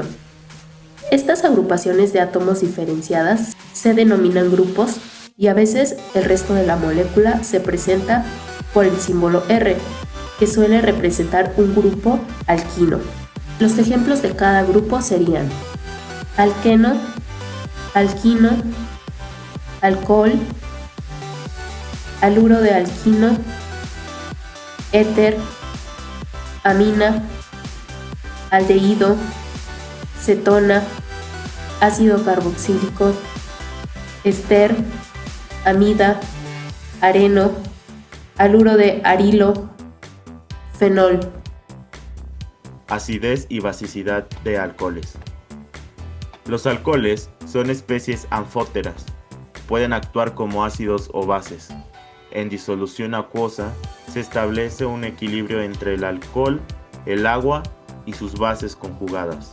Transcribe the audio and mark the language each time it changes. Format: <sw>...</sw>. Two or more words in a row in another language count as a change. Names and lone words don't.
<es>Estas agrupaciones de átomos diferenciadas se denominan grupos y a veces el resto de la molécula se presenta por el símbolo R, que suele representar un grupo alquino. Los ejemplos de cada grupo serían alqueno, alquino, alcohol, haluro de alquino, éter, amina, aldehído, cetona, ácido carboxílico, ester, amida, areno, haluro de arilo, fenol. Acidez y basicidad de alcoholes. Los alcoholes son especies anfóteras. Pueden actuar como ácidos o bases. En disolución acuosa se establece un equilibrio entre el alcohol, el agua y sus bases conjugadas.</es>